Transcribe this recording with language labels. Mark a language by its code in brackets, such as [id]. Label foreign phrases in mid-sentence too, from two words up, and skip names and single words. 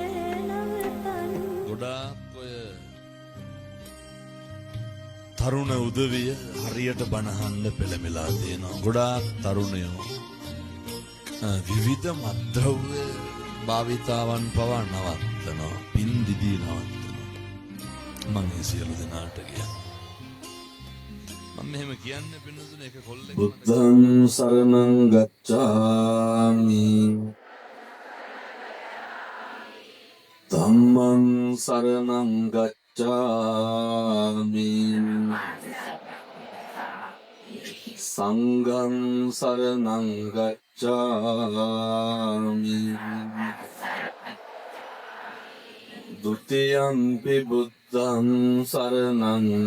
[si] ගොඩාක් ඔය තරුණ උදවිය හරියට බනහන්න පෙළඹලා තියෙනවා. ගොඩාක් තරුණයෝ විවිධ මත්ද්‍රව්‍ය භාවිතාවන් පවා නවත්තනවා. පින් දිදී නවත්තනවා. මම මේ සියලු දෙනාට කියන්නේ මම මෙහෙම කියන්නේ පින්නතුනේ එක කොල්ලෙක් [pi] බුද්ධං සරණං ගච්ඡාමි ධම්මං සරණං ගච්ඡාමි සංඝං සරණං ගච්ඡාමි ဒုတိယံ පි බුද්ධං සරණං